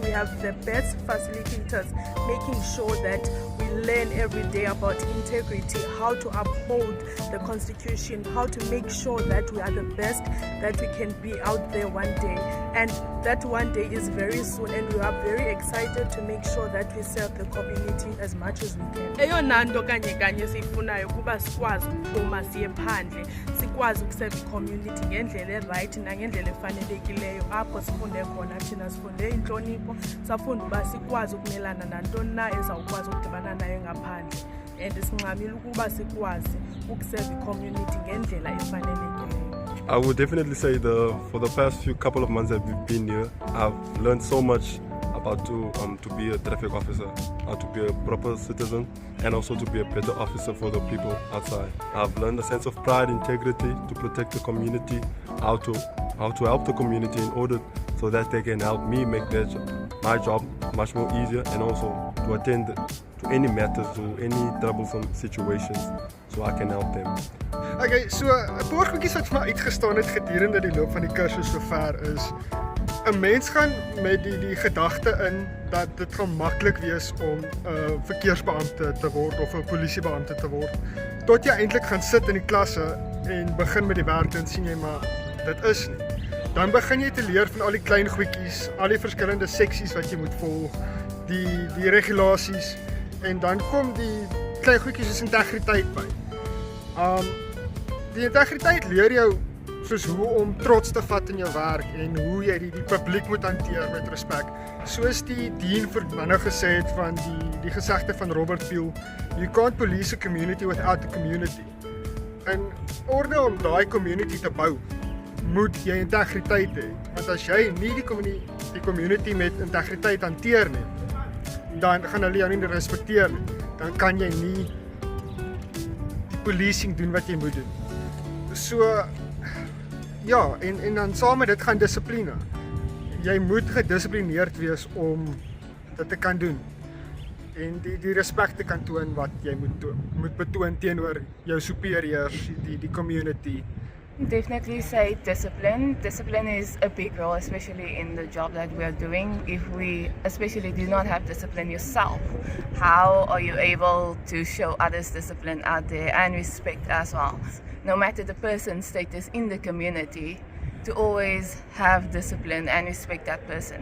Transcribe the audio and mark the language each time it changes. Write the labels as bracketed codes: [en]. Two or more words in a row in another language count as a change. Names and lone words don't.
[en] We have the best facilitators making sure that we learn every day about integrity, how to uphold the Constitution, how to make sure that we are the best that we can be out there one day. And that one day is very soon, and we are very excited to make sure that we serve the community as much as we can. [xh] Eyona nto kanye kanye siyifunayo kuba sikwazi ukuphuma siye phandle, sikwazi ukuserve i-community ngendlela e-right nangendlela efanelekileyo, apho sifunde khona thina sifunde intlonipho, safunda uba sikwazi ukumelana nantoni na ezawukwazi ukudibana nayo ngaphandle, and sincamile ukuba sikwazi ukuserve i-community ngendlela efanelekileyo. [en] I would definitely say for the past couple of months that we've been here, I've learned so much about to be a traffic officer, how to be a proper citizen, and also to be a better officer for the people outside. I've learned a sense of pride, integrity, to protect the community, how to help the community in order so that they can help me make my job much more easier, and also to attend to any matters, to any troublesome situations, so I can help them. [af] Okay, so 'n paar goedjies wat vir my uitgestaan het gedurende die loop van die kursus sover is 'n mens gaan met die gedagte in dat dit gaan maklik wees om 'n verkeersbeampte te word of 'n polisiebeampte te word, tot jy eintlik gaan sit in die klasse en begin met die werk en sien jy maar dit is nie. Dan begin jy te leer van al die klein goedjies, al die verskillende seksies wat jy moet volg, die regulasies, en dan kom die klein goedjies soos integriteit by. Die integriteit leer jou soos hoe om trots te vat in jou werk en hoe jy die publiek moet hanteer met respek. Soos die Dean nou gesê het van die gesegde van Robert Peel, [en] you can't police a community without a community. [af] In orde om daai community te bou, moet jy integriteit hê. Want as jy nie die community met integriteit hanteer nie, dan gaan hulle jou nie respekteer nie. Dan kan jy nie die policing doen wat jy moet doen. So ja, en dan saam met dit gaan dissipline. Jy moet gedissiplineerd wees om dit te kan doen. En die respek te kan toon wat jy moet betoon teenoor jou superiors, die community. [en] Definitely say discipline. Discipline is a big role, especially in the job that we are doing. If we especially do not have discipline yourself, how are you able to show others discipline out there and respect as well? No matter the person's status in the community, to always have discipline and respect that person.